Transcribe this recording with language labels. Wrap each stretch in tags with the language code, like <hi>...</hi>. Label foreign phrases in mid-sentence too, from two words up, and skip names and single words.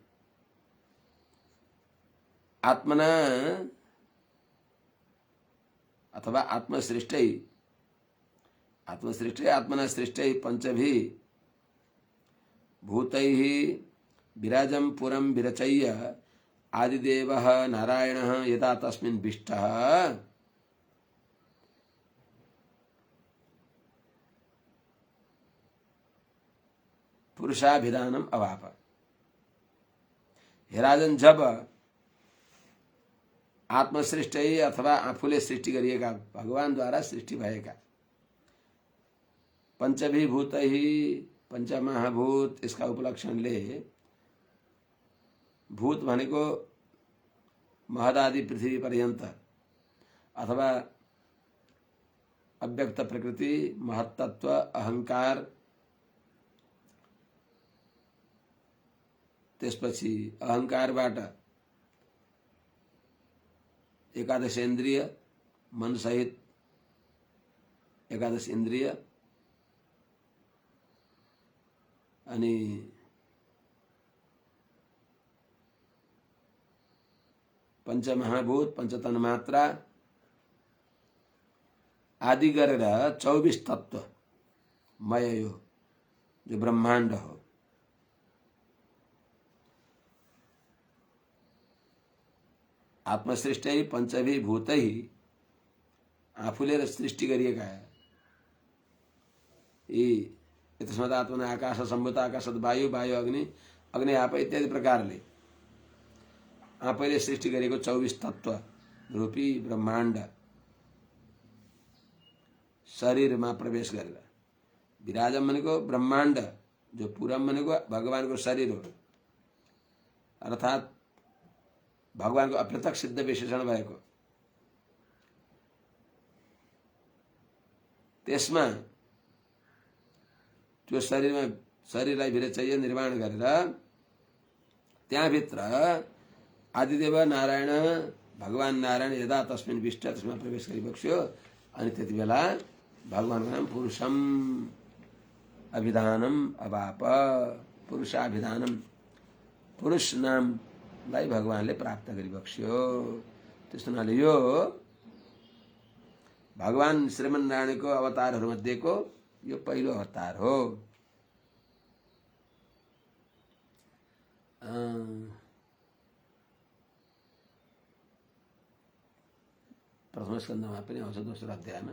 <sa>आत्मना अथवा आत्मसृष्टै आत्मना सृष्टै पंचभि भूतैः विराजं पुरं विरचय्य आदिदेवः नारायणः यदा तस्मिन् विष्टः पुरुषाभिधानम अवाप. हे राजन,</sa> <ne>जब आत्मसृष्टि अथवा आफूले सृष्टि गरिएका भगवान द्वारा सृष्टि भएका पंचभिभूतैः पंचमहाभूत इसका उपलक्षण ले भूत भनेको महदादि पृथ्वी पर्यंत अथवा अव्यक्त प्रकृति महत्तत्व अहंकार त्यसपछि अहंकारबाट एकादश इंद्रिय मन सहित एकादश इंद्रिय अनि पंचमहाभूत पंचतन मात्रा आदि गरेर 24 तत्व मय यो जो ब्रह्मांड हो.</ne> <sa>आत्मसृष्टि पंचभिभूतै</sa> <ne>आफूले सृष्टि गरिएका यी</ne> <sa>तस्मात् आत्मना आकाश सम्भूत आकाशत वायु वायु अग्नि अग्नि आप</sa> <ne>इत्यादि प्रकारले आफैले सृष्टि गरेको 24 तत्व रूपी ब्रह्मांड शरीरमा प्रवेश गरेर विराजम भनेको ब्रह्मांड जो पुरम भनेको भगवानको शरीर हो अर्थात् भगवानको अप्रत्यक्ष सिद्ध विशेषण भएको त्यसमा त्यो शरीरलाई विरचय्य निर्माण गरेर त्यहाँभित्र आदिदेव नारायण भगवान नारायण</ne> <sa>यदा तस्मिन् विष्ट</sa> <ne>त्यसमा प्रवेश गरिबक्स्यो अनि त्यति बेला भगवानको नाम</ne> <sa>पुरुषम अभिधानम अवाप.</sa> <ne>पुरुषाभिधानम पुरुष नामलाई भगवानले प्राप्त गरिबक्स्यो. त्यस्तो हुनाले यो भगवान श्रीमन्नारायणको अवतारहरूमध्येको यो पहिलो अवतार हो. प्रथम स्कन्धमा पनि आउँछ दोस्रो अध्यायमा.</ne>